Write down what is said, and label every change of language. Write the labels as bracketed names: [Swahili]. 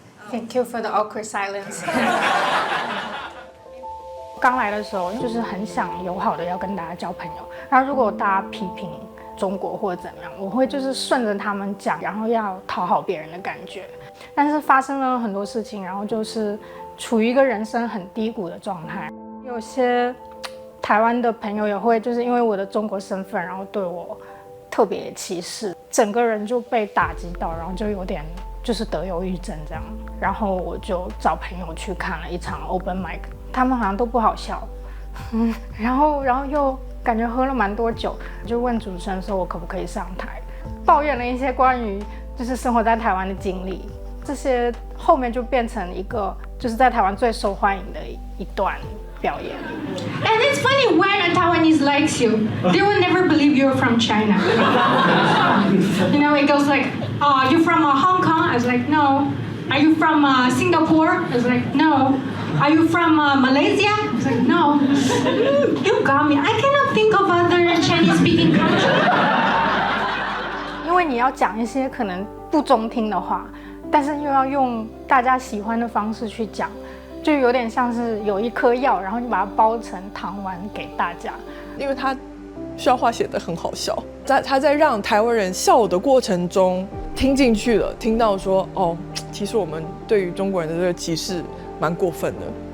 [English] Thank you for the awkward silence. [Chinese] 刚来的时候就是很想友好的要跟大家交朋友，然后如果大家批评中国或者怎么样，我会就是顺着他们讲，然后要讨好别人的感觉。但是发生了很多事情，然后就是处于一个人生很低谷的状态。有些台湾的朋友也会就是因为我的中国身份，然后对我特别歧视，整个人就被打击到，然后就有点就是得忧郁症这样。然后我就找朋友去看了一场 open mic， 他们好像都不好笑，然后又感觉喝了蛮多酒，就问主持人说我可不可以上台，抱怨了一些关于就是生活在台湾的经历，这些后面就变成一个就是在台湾最受欢迎的一段表演。 [English] And it's funny when a Taiwanese likes you, they will never believe you're from China. You know, it goes like, "Oh, you from Hong Kong?" I was like, "No." "Are you from Singapore?" I was like, "No." "Are you from Malaysia?" I was like, "No." You got me. I cannot think of other Chinese-speaking countries. [Chinese] 因为你要讲一些可能不中听的话，但是又要用大家喜欢的方式去讲。就有点像是有一颗药，然后你把它包成糖丸给大家。因为他笑话写得很好笑，他在让台湾人笑的过程中听进去了，听到说哦，其实我们对于中国人的这个歧视蛮过分的。